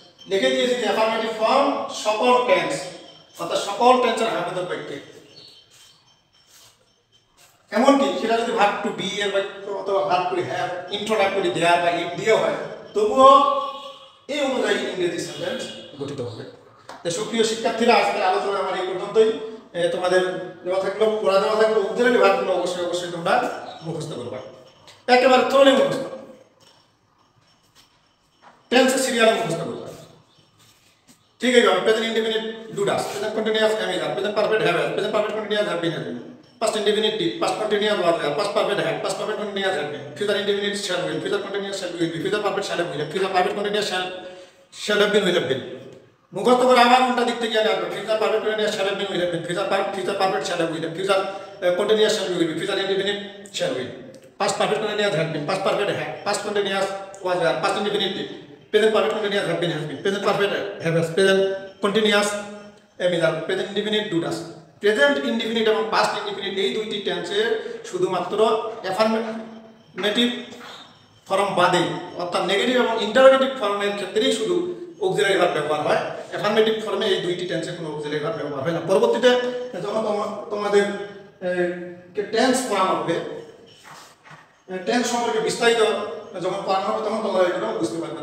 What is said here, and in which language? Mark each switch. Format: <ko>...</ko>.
<bn>লিখে দিয়েছি যে অ্যাফার্মেটিভ ফর্ম সকল টেন্স, অর্থাৎ সকল টেন্সের আবেদন বাক্যে, এমনকি সেটা যদি ভার্ব টু বি এর বাক্য অথবা ভার্ব টু হ্যাভ, ইন্ট্রোডাক্টরি দেয়ার বা ইট দিয়ে হয়, তবুও এই অনুযায়ী ইংরেজি সেন্টেন্স গঠিত হবে। তো সুপ্রিয় শিক্ষার্থীরা, আজকের আলোচনা আমার এই পর্যন্তই। তোমাদের দেওয়া থাকলো, পড়া দেওয়া থাকলো অক্সিলারি ভার্বগুলো অবশ্যই অবশ্যই তোমরা মুখস্থ করবা, একেবারে থ্রোলি মুখস্থ, টেন্সের সিরিয়ালে মুখস্থ করবা। ঠিক আছে,</bn> <en>Present indefinite do does, present continuous am is, present perfect have, present perfect continuous have been, past indefinite did, past continuous was there, past perfect had, past perfect continuous had been, future indefinite shall will, future continuous shall will be, future perfect shall have been, future perfect continuous shall have been will have been।</en> <bn>মুখস্থ করে আবার উল্টা দিক থেকে আসবে,</bn> <en>future perfect continuous shall have been will have been, future perfect shall have will, future continuous shall will be, future indefinite shall will, past perfect continuous had been, past perfect had, past continuous was there, past indefinite did, present perfect continuous have been has been, present perfect have has, present continuous am is, present indefinite do does।</en> <bn>Present indefinite এবং past indefinite এই দুইটি টেন্সে শুধুমাত্র affirmative form বাদে, অর্থাৎ negative এবং interrogative ফর্মের ক্ষেত্রেই শুধু অক্সিলারি ভার্ব ব্যবহার হয়। অ্যাফার্মেটিভ ফর্মে এই দুইটি টেন্সে কোনো অক্সিলারি ভার্ব ব্যবহার হয় না। পরবর্তীতে যখন তোমাদের টেন্স পড়ানো হবে, টেন্স সম্পর্কে বিস্তারিত যখন পড়ানো হবে, তখন তোমরা এগুলো বুঝতে পারবে।</bn>